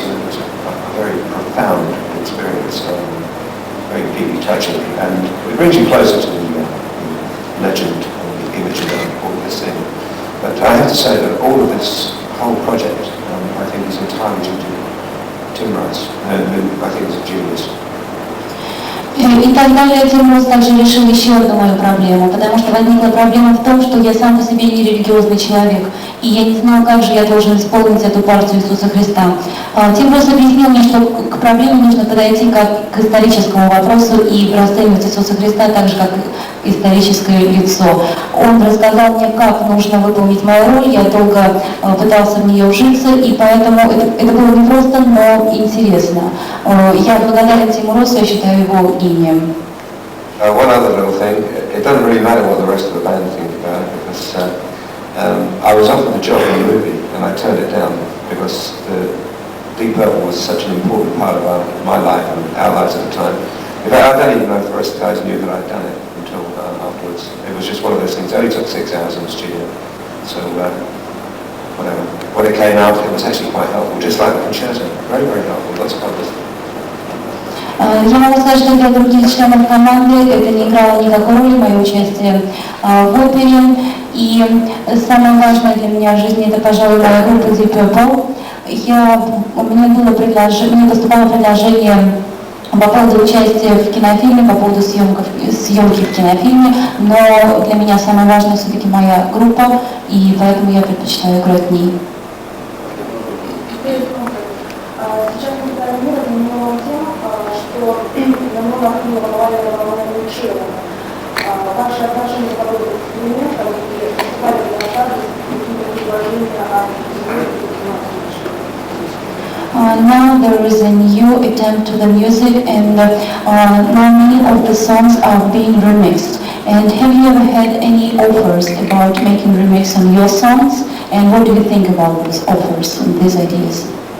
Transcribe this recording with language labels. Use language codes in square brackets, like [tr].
[en] And it was a very profound experience, very deeply touching. And it brings you closer to the legend, or the image of all this thing. But I have to say that all of this whole project, I think is entirely due to Tim Rice, who I think is a genius. [ru] И так далее, Тим Росс также решил еще одну мою проблему, потому что возникла проблема в том, что я сам по себе не религиозный человек, и я не знал, как же я должен исполнить эту партию Иисуса Христа. Тим Росс объяснил мне, что к проблеме нужно подойти как к историческому вопросу и расценивать Иисуса Христа так же, как историческое лицо. Он рассказал мне, как нужно выполнить мою роль, я долго пытался в нее вжиться, и поэтому это было не просто, но интересно. Я благодарен Тиму Россу, я считаю его гением. [en] One other little thing, it doesn't really matter what the rest of the band think about it, because I was offered the job in the movie and I turned it down because the Deep Purple was such an important part of my life and our lives at the time. In fact, I don't even know if the rest of the guys knew that I'd done it until afterwards. It was just one of those things. It only took 6 hours in the studio, so whatever. When it came out, it was actually quite helpful, just like the concerto. Very, very helpful. Lots of publicity. [ru] Я могу сказать, что для других членов команды это не играло никакой роли, мое участие в опере. И самое важное для меня в жизни это, пожалуй, моя группа Deep Purple. Мне поступало предложение по поводу участия в кинофильме, по поводу съемки в кинофильме, но для меня самое важное все-таки моя группа, и поэтому я предпочитаю играть в ней. Сейчас мы занимаем тем, что намного регулировано. Ваше отношение к работе с инструментом и выступали ли на шаге какие-то предложения о [en] Now there is a new attempt to the music, and now many of the songs are being remixed. And have you ever had any offers about making remix on your songs? And what do you think about these offers and these ideas?